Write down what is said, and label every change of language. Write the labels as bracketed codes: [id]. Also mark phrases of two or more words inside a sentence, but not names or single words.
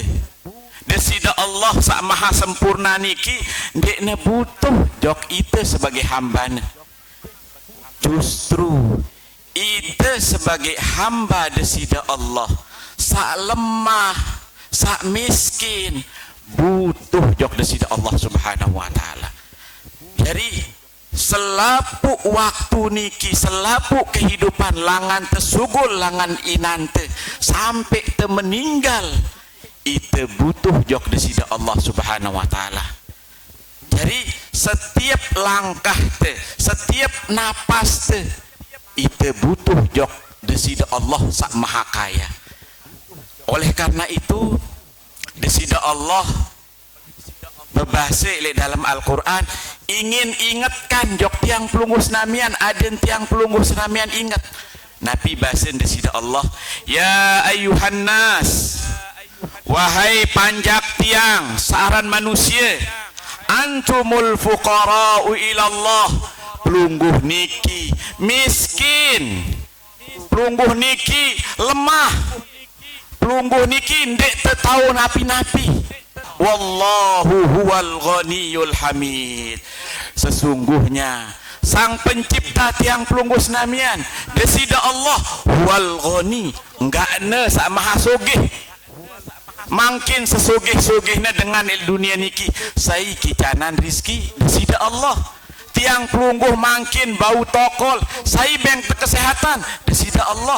[sas] Desida Allah sak maha sempurna niki ndekna butuh jok ite sebagai hambana. Justru ite sebagai hamba desida Allah sak lemah, sak miskin, butuh jok desida Allah [ar] سبحانه وتعالى. [sas] Jadi selapuk waktu niki, selapuk kehidupan langan tesugul langan inante sampai te meninggal, itu butuh jok desida Allah [ar] سبحانه وتعالى. [sas] Jadi setiap langkah te, setiap napas te, itu butuh jok desida Allah sak [id] maha kaya. Oleh karena itu desida Allah berbahasa dalam Al-Quran ingin ingatkan jok [sas] tiang pelunggu senamian, ada tiang pelunggu senamian ingat Nabi bahasa desida Allah, [ar] يا أيها الناس, [sas] wahai panjak tiang saran manusia, [ar] أنتم الفقراء إلى الله, [sas] pelungguh niki miskin, pelungguh niki lemah, pelungguh niki ndek tahu napi-napi. [ar] والله هو الغني الحميد. [id] Sesungguhnya sang pencipta [sas] tiang pelungguh senamian desida Allah [ar] هو الغني, [sas] enggak ne sak maha sugih. Mungkin sesugih-sugihnya dengan dunia niki sai kicanan rizki desida Allah. Tiang pelungguh mungkin bau tokol sai beng kesehatan desida Allah.